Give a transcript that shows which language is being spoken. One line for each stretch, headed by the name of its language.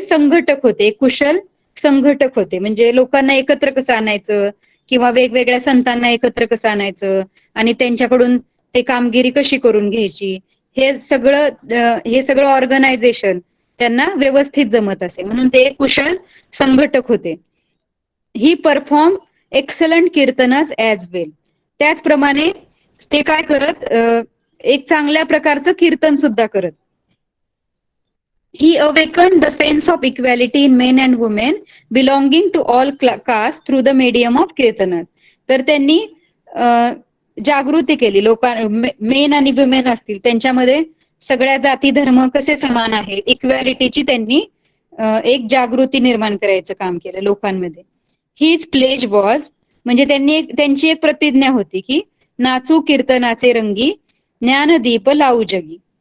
Marathi: संघटक होते, कुशल संघटक होते. म्हणजे लोकांना एकत्र कसं आणायचं किंवा वेगवेगळ्या संतांना एकत्र कसं आणायचं आणि त्यांच्याकडून ते कामगिरी कशी करून घ्यायची, हे सगळं ऑर्गनायझेशन त्यांना व्यवस्थित जमत असे, म्हणून ते कुशल संघटक होते.
English: He perform excellent kirtans as well.
Marathi: त्याचप्रमाणे ते काय करत? एक चांगल्या प्रकारचं कीर्तन सुद्धा करत.
English: He awakened the sense of equality in men and women belonging to all castes through the medium of कीर्तनात.
Marathi: तर त्यांनी जागृती केली. मेन आणि वुमेन असतील त्यांच्यामध्ये सगळ्या जाती धर्म कसे समान आहेत, इक्वॅलिटीची त्यांनी एक जागृती निर्माण करायचं काम केलं लोकांमध्ये. हीच प्लेज वॉज, म्हणजे त्यांची एक प्रतिज्ञा होती की नाचू कीर्तनाचे रंगी, ज्ञानदीप लावू जगी.